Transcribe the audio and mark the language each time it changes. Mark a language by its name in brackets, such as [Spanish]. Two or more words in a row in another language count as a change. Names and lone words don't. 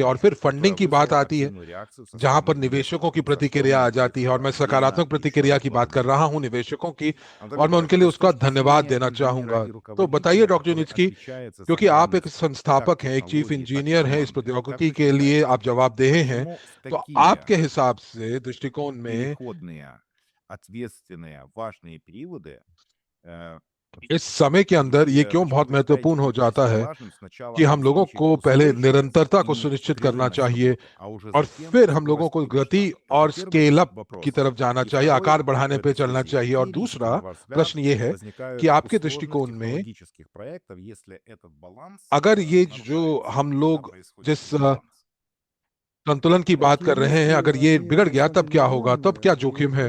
[Hindi] और फिर फंडिंग की बात आती है, जहां पर निवेशकों की प्रतिक्रिया आ जाती है, और मैं सकारात्मक प्रतिक्रिया की बात कर रहा हूं निवेशकों की, और मैं उनके लिए उसका धन्यवाद देना चाहूंगा। तो बताइए डॉक्टर नित्सकी, क्योंकि आप एक संस्थापक हैं, एक चीफ इंजीनियर हैं इस प्रौद्योगिकी के लिए, आप जवाबदेह हैं, तो आपके हिसाब से दृष्टिकोण में [Russian] ответственные, важные периоды, [Hindi] इस समय के अंदर ये क्यों बहुत महत्वपूर्ण हो जाता है कि हम लोगों को पहले निरंतरता को सुनिश्चित करना चाहिए, और फिर हम लोगों को गति और [English] scale up [Hindi] की तरफ जाना चाहिए, आकार बढ़ाने पे चलना चाहिए। और दूसरा प्रश्न ये है कि आपके दृष्टिकोण में अगर ये जो हम लोग जिस संतुलन की बात कर रहे हैं, अगर ये बिगड़ गया तब क्या होगा, तब क्या जोखिम है?